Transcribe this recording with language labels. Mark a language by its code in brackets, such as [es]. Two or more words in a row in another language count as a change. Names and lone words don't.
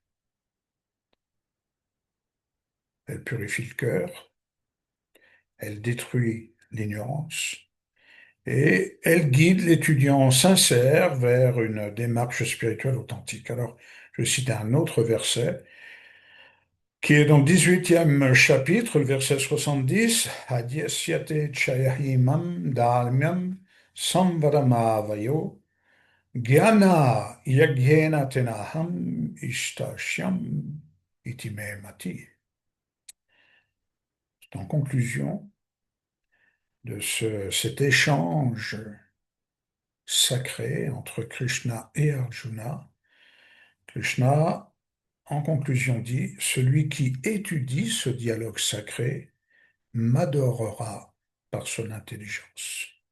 [fr] Elle purifie le cœur, elle détruit l'ignorance et elle guide l'étudiant sincère vers une démarche spirituelle authentique. Alors, je cite un autre verset qui est dans le 18e chapitre, le verset 70, [sa] Adyasyate chayahimam dharmyam samvadamavayo Gyana yagyena tenaham ishtashyam itime mati. [fr] En conclusion de cet échange sacré entre Krishna et Arjuna, Krishna, en conclusion, dit, celui qui étudie ce dialogue sacré m'adorera par son intelligence.